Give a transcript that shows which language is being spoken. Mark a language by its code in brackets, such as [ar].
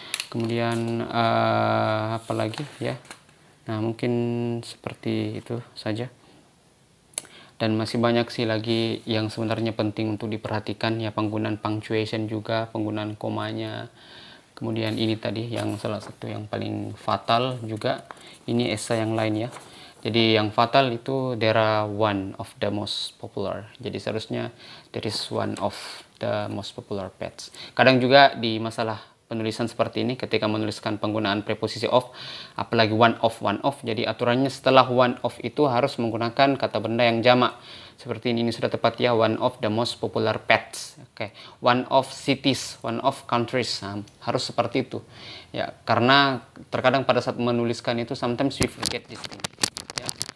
[id] Kemudian apa lagi ya, nah mungkin seperti itu saja, dan masih banyak sih lagi yang sebenarnya penting untuk diperhatikan ya, penggunaan punctuation juga, penggunaan komanya. Kemudian ini tadi yang salah satu yang paling fatal juga, ini esai yang lain ya. Jadi yang fatal itu [en] there are one of the most popular. [id] Jadi seharusnya [en] there is one of the most popular pets. [id] Kadang juga di masalah penulisan seperti ini, ketika menuliskan penggunaan preposisi of, apalagi one of, jadi aturannya setelah one of itu harus menggunakan kata benda yang jamak. Seperti ini sudah tepat ya, [en] one of the most popular pets. [id] Oke, [en] one of cities, one of countries, [id] harus seperti itu ya, karena terkadang pada saat menuliskan itu [en] sometimes we forget this thing [id] ya.